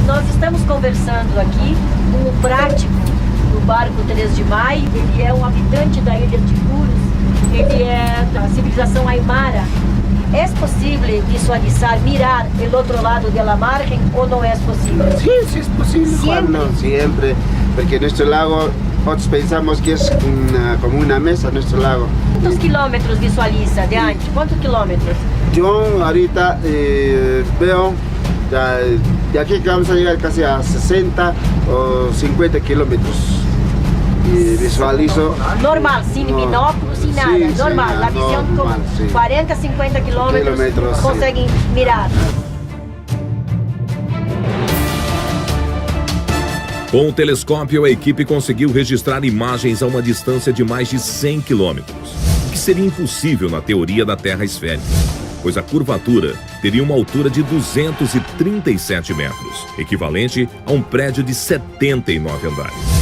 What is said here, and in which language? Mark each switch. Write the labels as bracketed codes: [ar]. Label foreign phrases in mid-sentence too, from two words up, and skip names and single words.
[pt] Nós estamos conversando aqui com o prático do barco 3 de Maio. Ele é um habitante da ilha de Puros. Ele é da civilização Aymara. É possível visualizar, mirar o outro lado da margem ou não é possível? [es] Sí, es posible, Juan, no siempre, porque nuestro lago, nosotros pensamos que es como una mesa nuestro lago. [pt] Quantos quilômetros visualiza de antes? Quantos quilômetros? [es] Yo ahorita veo, de aquí que vamos a llegar casi a 60 o 50 kilómetros. [pt] E visualizo... Normal, sem binóculo, sem nada, normal. A visão com 40, 50 quilômetros conseguem mirar. Com o telescópio, a equipe conseguiu registrar imagens a uma distância de mais de 100 quilômetros, o que seria impossível na teoria da Terra esférica, pois a curvatura teria uma altura de 237 metros, equivalente a um prédio de 79 andares.